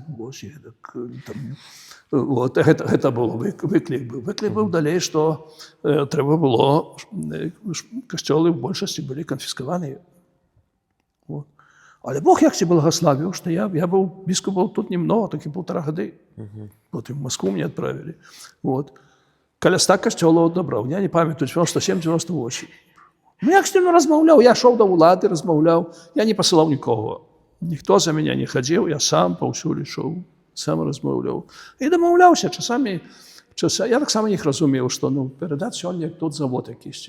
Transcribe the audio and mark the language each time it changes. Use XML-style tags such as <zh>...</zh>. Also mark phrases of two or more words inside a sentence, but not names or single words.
<uk>Ось, і так, там, от, це було виклик. Виклик був далі, що треба було, костьоли в більшості були конфісковані. От. Але Бог як благословив, що я був, біскупом тут немного, таки 1,5 года. Потім в Москву мене відправили. Вот. Каля 100 костьолів добрав. Я не пам'ятаю, 97-98. Ну, як з ним розмовляв? Я йшов до влади, розмовляв. Я не посилав нікого. Ніхто за мене не ходив, я сам повсюди йшов, сам розмовляв. І домовлявся часами. Я так само їх розумів, що ну, передати сьогодні, як тут завод якийсь.</uk>